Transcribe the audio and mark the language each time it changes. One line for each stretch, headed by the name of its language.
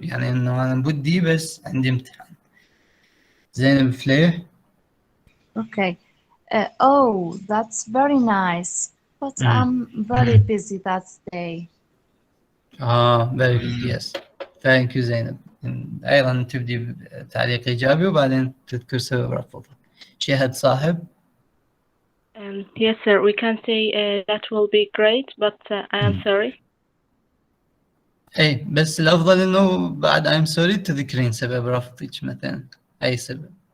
Arabic: يعني انه انا بدي بس عندي امتحان. زينب فليح.
English: Okay. Oh, that's very nice. But I'm very busy that day. Very good. Yes. Thank you زينب.
Arabic: أيضا تبدي بتعليق إيجابي وبعدين تذكر سبب رفضها. شهد صاحب.
English: Yes, sir. We can say that will be great, but I am sorry.
Arabic: اي بس الافضل انه بعد
English: I'm sorry
Arabic: تذكرين سبب رفضك مثلا اي سبب.